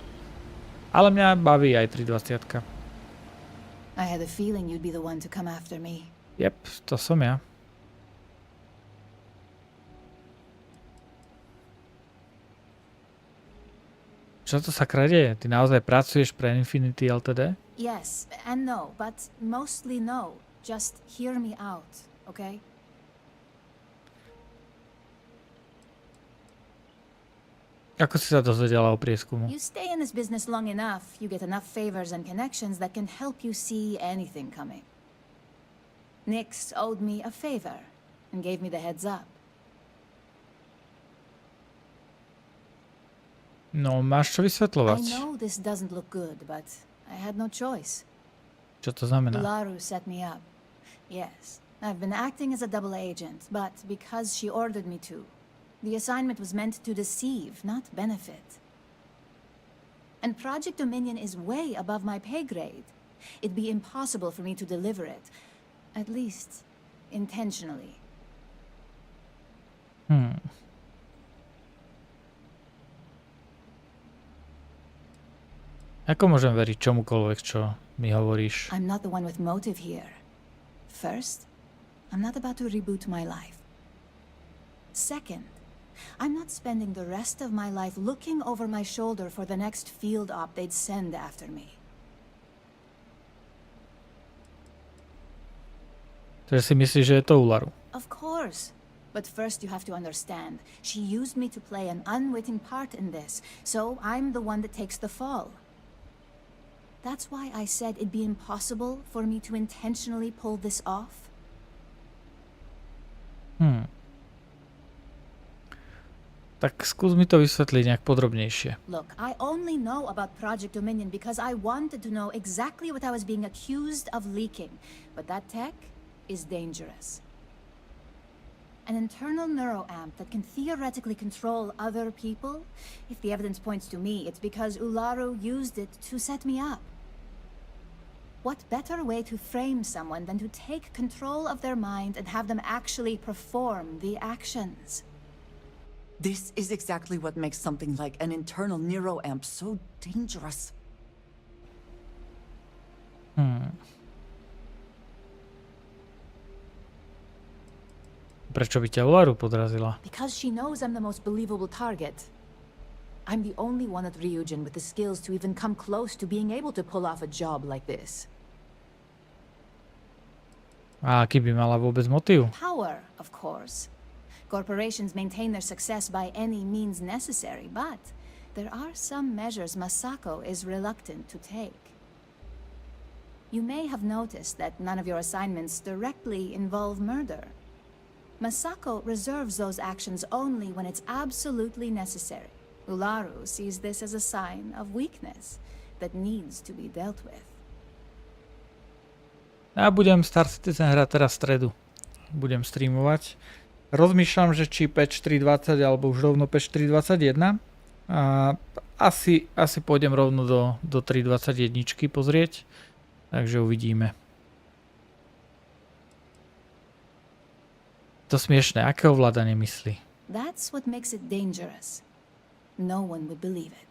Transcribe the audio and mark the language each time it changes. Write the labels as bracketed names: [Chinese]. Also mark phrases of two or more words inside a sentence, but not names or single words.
[Slovak] Ale mňa baví aj 3.20. Jep, to som ja. Čo to sa deje? Ty naozaj pracuješ pre Infinity Ltd? [English] Yes and no, but mostly no. Just hear me out, okay? [Slovak] Ako si sa dozvedela o prieskumu? [English] You stay in this business long enough, you get enough favors and connections that can help you see anything coming. Nix owed me a favor and gave me the heads up. [Slovak] No, máš čo [English] I [Slovak] vysvetľovať. [English] know this doesn't look good, but I had no choice. [Slovak] Čo to znamená? [English] Ularu set me up. Yes, I've been acting as a double agent, but because she ordered me to. The assignment was meant to deceive, not benefit. And Project Dominion is way above my pay grade. It'd be impossible for me to deliver it. At least, intentionally. [Slovak] Ako môžem veriť čomukoľvek, čo mi hovoríš? [English] I'm not the one with motive here. First, I'm not about to reboot my life. Second, I'm not spending the rest of my life looking over my shoulder for the next field op they'd send after me. [Slovak] Takže si myslíš, že je to Ularu? [English] Of course. But first you have to understand, she used me to play an unwitting part in this, so I'm the one that takes the fall. That's why I said it'd be impossible for me to intentionally pull this off. [Slovak] Tak skús mi to vysvetliť nejak podrobnejšie. [English] Look, I only know about Project Dominion because I wanted to know exactly what I was being accused of leaking. But that tech is dangerous. An internal neuroamp that can theoretically control other people? If the evidence points to me, it's because Ularu used it to set me up. What better way to frame someone than to take control of their mind and have them actually perform the actions? This is exactly what makes something like an internal neuroamp so dangerous. [Slovak] Prečo by ťa Ularu podrazila? [English] Because she knows I'm the most believable target. I'm the only one at Ryujin with the skills to even come close to being able to pull off a job like this. [Slovak] A aký by mala vôbec motív? [English] Power, of course. Corporations maintain their success by any means necessary, but there are some measures Masako is reluctant to take. You may have noticed that none of your assignments directly involve murder. Masako reserves those actions only when it's absolutely necessary. Ularu sees this as a sign of weakness that needs to be dealt with. [Slovak] Ja budem Star Citizen hrať teraz v stredu. Budem streamovať. Rozmýšľam, že či patch 3.20 alebo už rovno patch 3.21. Asi pôjdem rovno do 3.21 pozrieť. Takže uvidíme. To smiešné, aké ovládanie mysli? [English] That's what makes it dangerous. No one would believe it.